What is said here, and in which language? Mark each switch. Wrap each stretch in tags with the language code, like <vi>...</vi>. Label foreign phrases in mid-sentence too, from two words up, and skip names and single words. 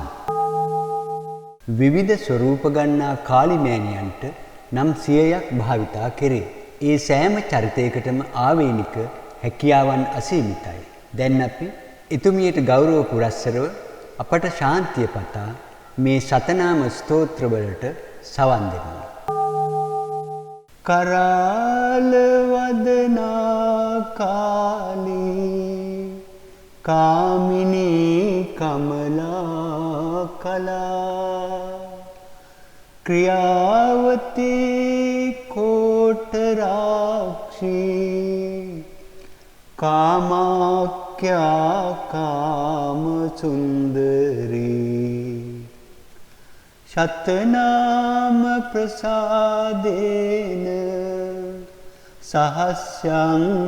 <si>විවිධ ස්වරූප ගන්නා කාලිමෑණියන්ට නම් 100ක් භාවිතා කෙරේ. ඒ සෑම චරිතයකටම ආවේනික හැකියාවන් අසීමිතයි. දැන් අපි එතුමියට ගෞරව පුරස්සරව අපට ශාන්තිය පතා මේ සතනාම ස්තෝත්‍රවලට සවන් දෙමු.</si> <sa>कराल वदना काली कामिनी कमला कला क्रियावती कोटराक्षी कामाख्या काम सुंदरी शतनाम प्रसादेन सहस्यं</sa>